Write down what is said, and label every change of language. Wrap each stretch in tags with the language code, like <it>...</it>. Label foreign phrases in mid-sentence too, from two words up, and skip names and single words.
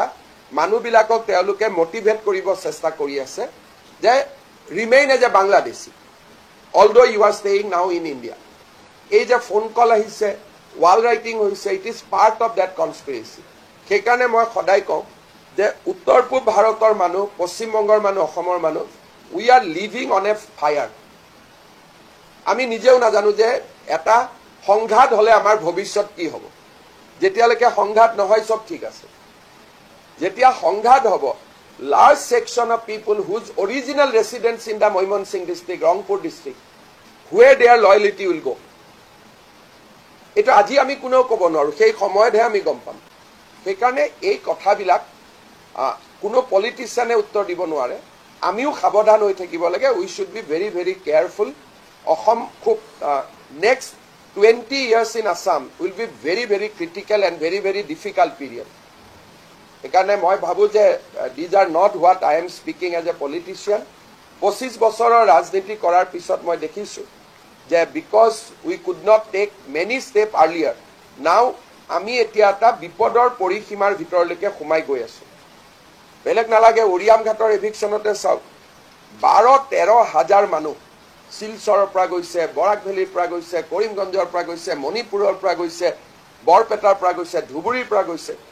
<as>মানুহবিলাকক তেওঁলোকে মোটিভেট কৰিব চেষ্টা কৰি আছে যে</as> <en>remain as a Bangladeshi although you are staying now in India</en> <as>এই যে ফোন কল আহিছে</as> <en>wall writing</en> <as>হৈছে</as> <en>it is part of that conspiracy</en> <as>সেইকাৰণে মই সদায় কওঁ যে উত্তৰ পূব ভাৰতৰ মানুহ পশ্চিমবংগৰ মানুহ অসমৰ মানুহ</as> <en>we are living on a fire</en> <as>আমি নিজেও নাজানো যে এটা সংঘাত হলে আমাৰ ভৱিষ্যত কি হ'ব যেতিয়ালৈকে সংঘাত নহয় সব ঠিক আছে যেতিয়া সংঘাত হ'ব</as> <en>large section of people whose original residence in the Moimansingh district Rangpur district where their loyalty will go</en> <as>এটা আজি আমি কোনেও ক'ব নোৱাৰো সেই সময়তহে আমি গম পাম সেইকাৰণে এই কথাবিলাক কোনো পলিটিচিয়ানে উত্তৰ দিব নোৱাৰে আমিও সাৱধান হৈ থাকিব লাগে</as> <en>we should be very very careful অসম খুব নেক্সট 20 years in Assam will be very very critical and very very difficult period</en> <as>সেইকাৰণে মই ভাবো যে</as> <en>these are not what I am speaking as a politician</en> <as>25 বছৰৰ ৰাজনীতি কৰাৰ পিছত মই দেখিছো যে</as> <en>because we could not take many steps earlier now</en> <as>আমি এতিয়া এটা বিপদৰ পৰিসীমাৰ ভিতৰলৈকে সোমাই গৈ আছো বেলেগ নালাগে উৰিয়াম ঘাটৰ এভিকচনতে চাওক 12-13 হাজাৰ মানুহ শিলচৰৰ পৰা গৈছে বৰাক ভেলীৰ পৰা গৈছে কৰিমগঞ্জৰ পৰা গৈছে মণিপুৰৰ পৰা গৈছে বৰপেটাৰ পৰা গৈছে ধুবুৰীৰ পৰা গৈছে</as>